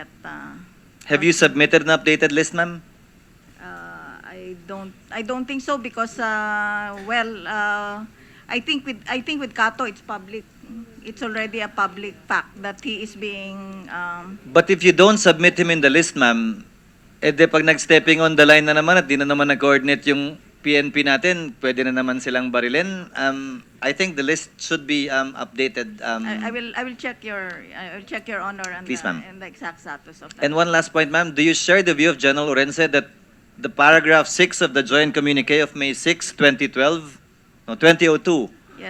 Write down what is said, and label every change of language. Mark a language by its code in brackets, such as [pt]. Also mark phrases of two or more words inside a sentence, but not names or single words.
[en] Have you submitted an updated list, ma'am? I don't think so because, I think with Kato, it's public. It's already a public fact that he is being. But if you don't submit him in the list, ma'am, [tl] de pag nag-stepping [en] on the line [tl] na naman at di na naman nag-coordinate yung PNP natin, pwede na naman silang barilin. [en] I think the list should be updated. I will check your honor and, Please, ma'am. and the exact status of that. And one last point, ma'am. Do you share the view of General Orense that the paragraph 6 of the joint communique of May 6, 2002, Yes.